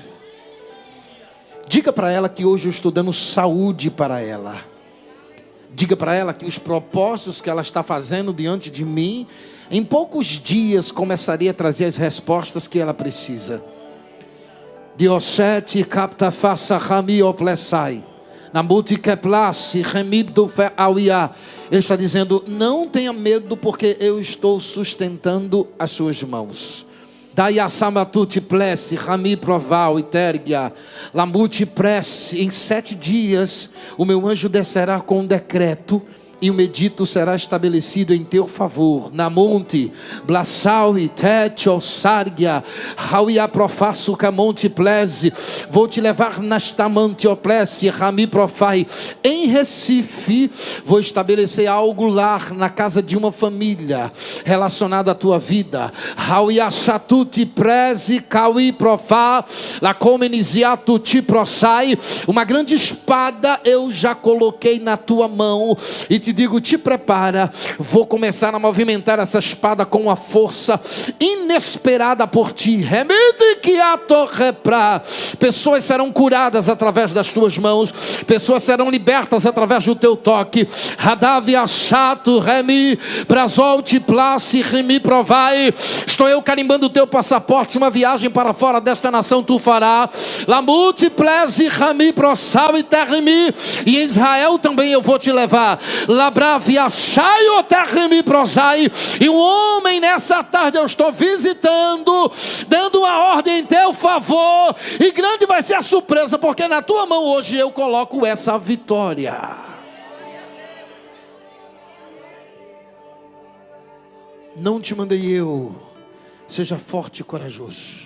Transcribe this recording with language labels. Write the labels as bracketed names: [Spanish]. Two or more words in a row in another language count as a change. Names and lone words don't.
[Portuguese] Diga para ela que hoje eu estou dando saúde para ela. Diga para ela que os propósitos que ela está fazendo diante de mim, em poucos dias começaria a trazer as respostas que ela precisa. Diosete capta faça rami oplesai. Na multiqueplace remibdo fe auia. Ele está dizendo: não tenha medo, porque eu estou sustentando as suas mãos. Daí a samatuti plesse, rami proval, itergia, lamuti presse. Em 7 dias o meu anjo descerá com um decreto, e um edito será estabelecido em teu favor. Na monte, Blassau e Tetio, Sargia, Rauia profasso camonte plese. Vou te levar nastamante oplesse, Rami profai. Em Recife, vou estabelecer algo lá na casa de uma família relacionado à tua vida. Rauia chatuti prese, Kaui profá, la comenisiato ti prosai. Uma grande espada eu já coloquei na tua mão e te digo: te prepara, vou começar a movimentar essa espada com uma força inesperada por ti. Remete que a torre pra. Pessoas serão curadas através das tuas mãos, pessoas serão libertas através do teu toque. Radavia chato, remi, brazolte place, remi provai. Estou eu carimbando o teu passaporte, uma viagem para fora desta nação tu fará. Lamute plese, rami prosal e terremi. E em Israel também eu vou te levar. Labravia chaio terremi prosai. E um homem nessa tarde eu estou visitando, dando uma ordem em teu favor, e grande vai ser a surpresa, porque na tua mão hoje eu coloco essa vitória. Não te mandei eu, seja forte e corajoso.